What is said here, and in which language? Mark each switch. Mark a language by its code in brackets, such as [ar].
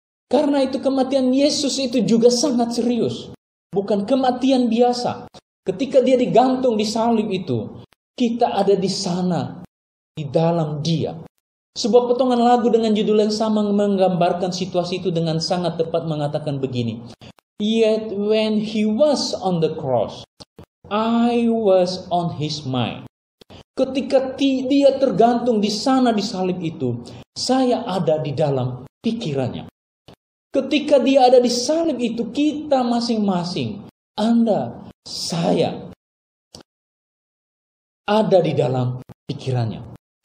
[id] Karena itu kematian Yesus itu juga sangat serius. Bukan kematian biasa. Ketika Dia digantung di salib itu, kita ada di sana, di dalam Dia. Sebuah potongan lagu dengan judul yang sama menggambarkan situasi itu dengan sangat tepat, mengatakan begini. [en] Yet when He was on the cross, I was on His mind. [id] Ketika Dia tergantung di sana di salib itu, saya ada di dalam pikirannya. Ketika Dia ada di salib itu, kita masing-masing, Anda, saya, ada di dalam pikirannya.